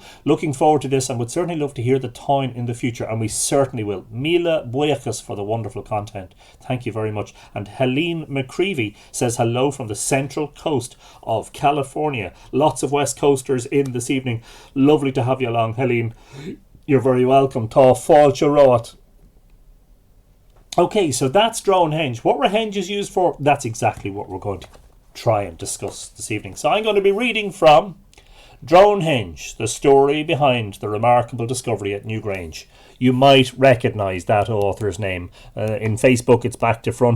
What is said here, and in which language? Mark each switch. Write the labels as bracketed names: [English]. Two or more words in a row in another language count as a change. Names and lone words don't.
[English] Looking forward to this and would certainly love to hear the town in the future, and we certainly will. [Irish] Mila Boyakas [English] for the wonderful content. Thank you very much. And Helene McCreevy says hello from the central coast of California. Lots of West Coasters in this evening. Lovely to have you along, Helene. You're very welcome. [Irish] Tá fáilte rót. [English] Okay, so that's Dronehenge. What were henges used for? That's exactly what we're going to try and discuss this evening. So I'm going to be reading from Dronehenge, the story behind the remarkable discovery at Newgrange. You might recognise that author's name. In Facebook, it's back to front.